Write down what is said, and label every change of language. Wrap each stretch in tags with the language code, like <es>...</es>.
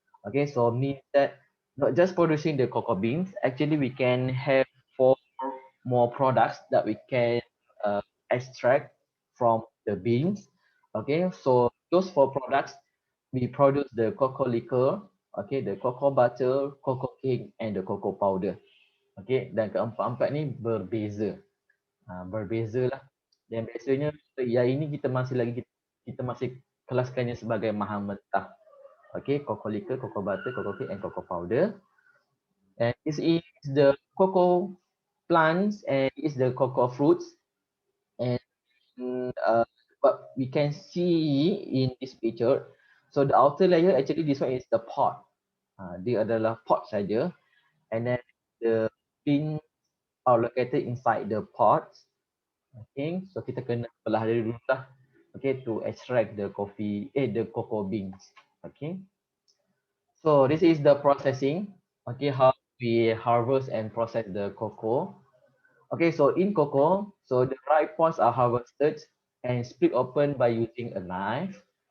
<en>Okay, so means that not just producing the cocoa beans, actually we can have four more products that we can uh, extract from the beans. Okay, so those four products, we produce the cocoa liquor, okay, the cocoa butter, cocoa cake, and the cocoa powder.</en> <ms>Okay, dan keempat-empat ni berbeza. Berbeza lah. Dan biasanya yang ini kita masih lagi kita masih kelaskannya sebagai mahal mentah.</ms> <en>Okay, cocoa liquor, cocoa butter, cocoa cake, and cocoa powder. And this is the cocoa plants and is the cocoa fruits. And what we can see in this picture, so the outer layer actually this one is the pod.</en> <ms>Dia adalah pod saja,</ms> <en>and then the beans are located inside the pods.</en> <ms>Okay, so kita kena belah dari dulu lah.</ms> <en>Okay, to extract the the cocoa beans. Okay, so this is the processing. Okay, how we harvest and process the cocoa. Okay, so in cocoa, so the ripe pods are harvested and split open by using a knife.</en>